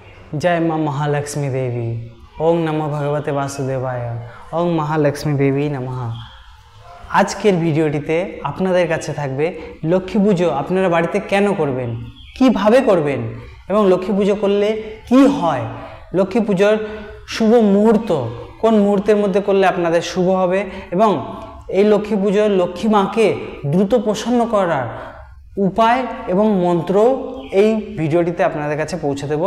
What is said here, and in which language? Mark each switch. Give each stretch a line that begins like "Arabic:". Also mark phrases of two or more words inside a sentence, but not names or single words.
Hindi: जय माँ महालक्ष्मी देवी।
Sanskrit: ओम नमः भगवते वासुदेवाय। ओम महालक्ष्मी देवी नमः।
Bangla: আজকের ভিডিওটিতে আপনাদের কাছে থাকবে লক্ষ্মী পুজো আপনারা বাড়িতে কেন করবেন, কিভাবে করবেন এবং লক্ষ্মী পুজো করলে কি হয়, লক্ষ্মী পুজোর শুভ মুহূর্ত কোন মুহূর্তের মধ্যে করলে আপনাদের শুভ হবে এবং এই লক্ষ্মী পুজোর লক্ষ্মী মাকে দ্রুত প্রসন্ন করার উপায় এবং মন্ত্র এই ভিডিওটিতে আপনাদের কাছে পৌঁছে দেব।